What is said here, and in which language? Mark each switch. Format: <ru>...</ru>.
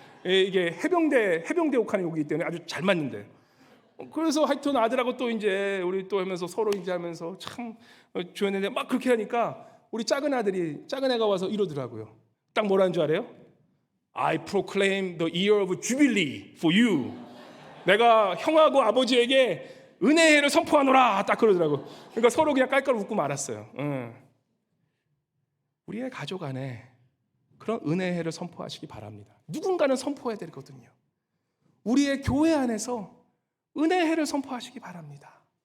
<ko>이게 해병대 욕하는 욕이기 때문에 아주 잘 맞는데. 그래서 하여튼 아들하고 또 이제 우리 또 하면서 서로 이제 하면서 참 주였는데 막 그렇게 하니까 우리 작은 애가 와서 이러더라고요. 딱 뭐라는 줄 알아요?</ko> <en>I proclaim the year of jubilee for you.</en> <ko>내가 형하고 아버지에게 은혜의 해를 선포하노라. 딱 그러더라고. 그러니까 서로 그냥 깔깔 웃고 말았어요. 우리의 가족 안에 그런 은혜의 해를 선포하시기 바랍니다. 누군가는 선포해야 되거든요. 우리의 교회 안에서 은혜의 해를 선포하시기 바랍니다.</ko>